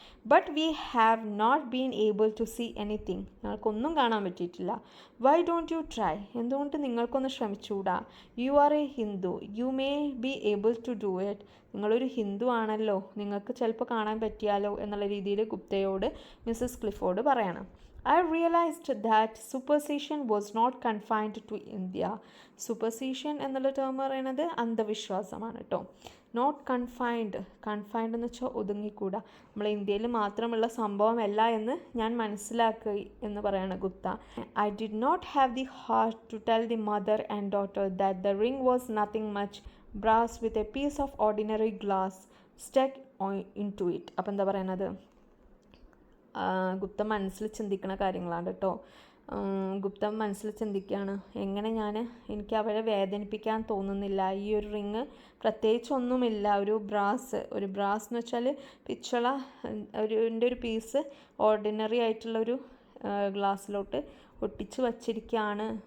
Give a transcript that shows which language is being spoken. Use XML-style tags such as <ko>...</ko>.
<en>But we have not been able to see anything.</en> <ml>ഞങ്ങൾക്കൊന്നും കാണാൻ പറ്റിയിട്ടില്ല.</ml> <en>Why don't you try?</en> <ml>എന്തുകൊണ്ട് നിങ്ങൾക്കൊന്ന് ശ്രമിച്ചുകൂടാ?</ml> <en>You are a Hindu, you may be able to do it.</en> <ml>നിങ്ങളൊരു ഹിന്ദു ആണല്ലോ, നിങ്ങൾക്ക് ചിലപ്പോൾ കാണാൻ പറ്റിയാലോ എന്നുള്ള രീതിയിൽ ഗുപ്തയോട് മിസ്സസ് ക്ലിഫോർഡ് പറയണം.</ml> <en>I realized that superstition was not confined to India.</en> <ml>Superstition എന്നുള്ള ടേം പറയുന്നത് അന്ധവിശ്വാസമാണ് കേട്ടോ. നോട്ട് കൺഫൈൻഡ് എന്ന് വെച്ചാൽ ഒതുങ്ങിക്കൂടാ, നമ്മളെ ഇന്ത്യയിൽ മാത്രമുള്ള സംഭവമല്ല എന്ന് ഞാൻ മനസ്സിലാക്കി എന്ന് പറയണം Gupta.</ml> <en>I did not have the heart to tell the mother and daughter that the ring was nothing much brass with a piece of ordinary glass stuck into it.</en> <ml>അപ്പം എന്താ പറയുന്നത്, ഗുപ്ത മനസ്സിൽ ചിന്തിക്കുന്ന കാര്യങ്ങളാണ് കേട്ടോ. ഗുപ്ത മനസ്സിൽ ചിന്തിക്കുകയാണ്, എങ്ങനെ എനിക്ക് അവരെ വേദനിപ്പിക്കാൻ തോന്നുന്നില്ല. ഈ ഒരു റിങ് പ്രത്യേകിച്ചൊന്നുമില്ല, ഒരു ബ്രാസ് എന്ന് വെച്ചാൽ പിച്ചള ഒരു പീസ് ഓർഡിനറി ആയിട്ടുള്ളൊരു ഗ്ലാസ്സിലോട്ട് ഒട്ടിച്ച് വച്ചിരിക്കുകയാണ്.</ml>